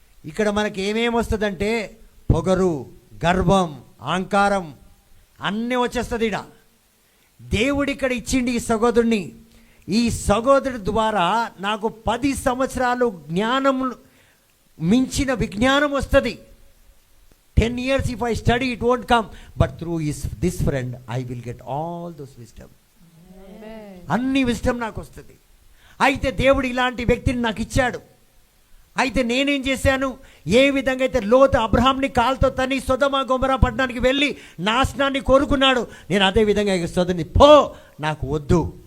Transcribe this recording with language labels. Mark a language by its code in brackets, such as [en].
[te] ఇక్కడ మనకి ఏమేమి వస్తుందంటే పొగరు, గర్వం, అహంకారం అన్నీ వచ్చేస్తుంది. ఇక్కడ దేవుడు ఇక్కడ ఇచ్చిండి ఈ సహోదరుని. ఈ సహోదరుడి ద్వారా నాకు 10 సంవత్సరాలు జ్ఞానం మించిన విజ్ఞానం వస్తుంది. [en] 10 years if I study it won't come, but through this friend I will get all those wisdom. [te] అన్ని విజ్డమ్ నాకు వస్తుంది. అయితే దేవుడు ఇలాంటి వ్యక్తిని నాకు ఇచ్చాడు. అయితే నేనేం చేశాను? ఏ విధంగా అయితే లోతు అబ్రహాంని కాలుతో తని సొదొమ గొమొర్రా పట్టణానికి వెళ్ళి నాశనాన్ని కోరుకున్నాడు, నేను అదే విధంగా సొదొని పో, నాకు వద్దు.